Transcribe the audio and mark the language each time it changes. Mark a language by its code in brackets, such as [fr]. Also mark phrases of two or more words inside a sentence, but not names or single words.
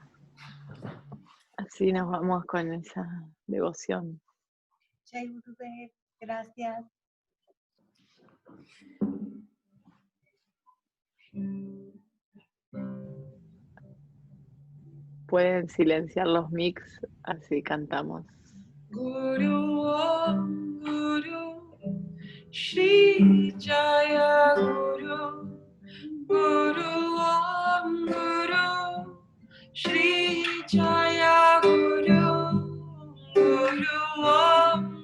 [es] Así nos vamos con esa devoción. Gracias. Pueden silenciar los mix, así cantamos. [sa] गुरु ॐ गुरु श्री जय गुरु गुरु ॐ गुरु श्री जय गुरु गुरु ॐ